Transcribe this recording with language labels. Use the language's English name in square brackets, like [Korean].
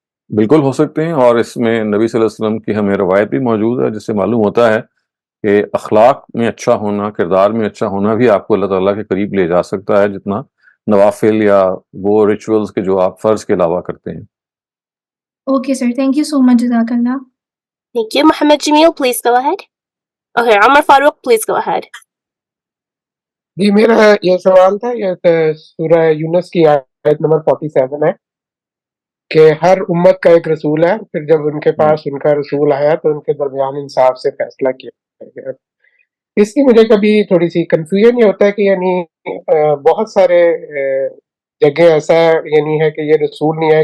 [Urdu] بالکل ہو سکتے ہیں، اور اس میں نبی صلی اللہ علیہ وسلم کی ہمیں روایت بھی موجود ہے جس سے معلوم ہوتا ہے کہ اخلاق میں اچھا ہونا، کردار میں اچھا ہونا بھی آپ کو اللہ تعالیٰ کے قریب لے جا سکتا ہے جتنا نوافل یا وہ ریچولز کے جو آپ فرض کے علاوہ کرتے ہیں. [English] Okay sir, thank you so much. جزاک اللہ. Thank you. Muhammad Jamil, please go ahead. Okay, Umar Farouk, please go ahead. [Urdu] جی میرا یہ سوال تھا، یہ سورہ یونس کی آیت نمبر 47 ہے کہ ہر امت کا ایک رسول ہے، پھر جب ان کے پاس ان کا رسول آیا تو ان کے درمیان انصاف سے فیصلہ کیا گیا. اس کی مجھے کبھی تھوڑی سی کنفیوژن یہ ہوتا ہے کہ یعنی بہت سارے جگہ ایسا یعنی ہے کہ یہ رسول نہیں ہے.